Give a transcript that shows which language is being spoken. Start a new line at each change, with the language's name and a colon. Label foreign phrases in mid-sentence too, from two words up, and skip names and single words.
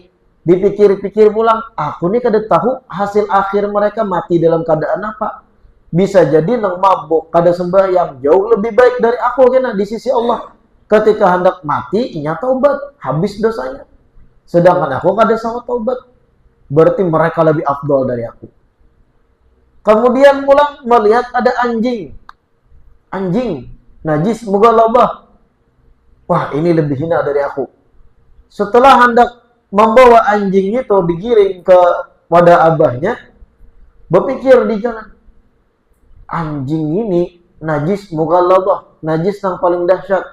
Banjar: Dipikir-pikir pulang. Aku nih kada tahu hasil akhir mereka mati dalam keadaan apa. Bisa jadi nang mabuk kada sembahyang jauh lebih baik dari aku kena di sisi Allah. Ketika hendak mati inya taubat, habis dosanya. Sedangkan aku kada sama taubat.
Indonesian: Berarti mereka lebih afdal dari aku. Kemudian pulang melihat ada anjing. Anjing najis mughalladhah. Wah, ini lebih hina dari aku. Setelah hendak membawa anjing itu digiring ke pada abahnya, berpikir di jalan, anjing ini najis mughalladhah, najis yang paling dahsyat.